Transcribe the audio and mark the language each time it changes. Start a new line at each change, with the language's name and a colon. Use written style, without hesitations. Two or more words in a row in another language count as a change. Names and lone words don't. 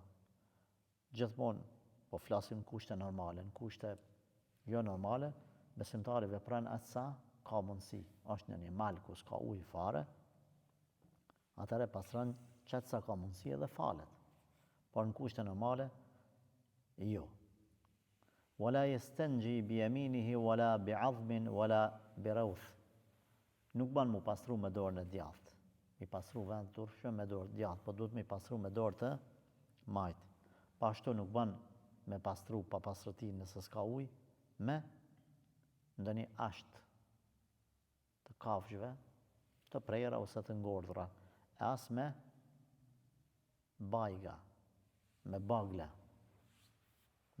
Albanian: Gjithmonë, po flasim në kushte normale, në kushte jo normale, besimtari vepron atë sa ka mundësi. Është në një mal ku s'ka ujë fare, atëherë pastron çat sa ka mundësi edhe falet. Por në kushte normale, jo.
Arabic: ولا يستنجي بيمينه ولا بعظم ولا بروث.
Albanian: Nuk ban mu pastru me dorën e djathtë. Mi pastru vend turpshëm me dorë djathtë, po duhet mi pastru me dorë të majtë. Pa ashtu nuk ban me pastru pa pastërti nëse s'ka ujë, me ndonjë asht të kafshëve, të prera ose të ngordhura, e as me bajga, me bagla.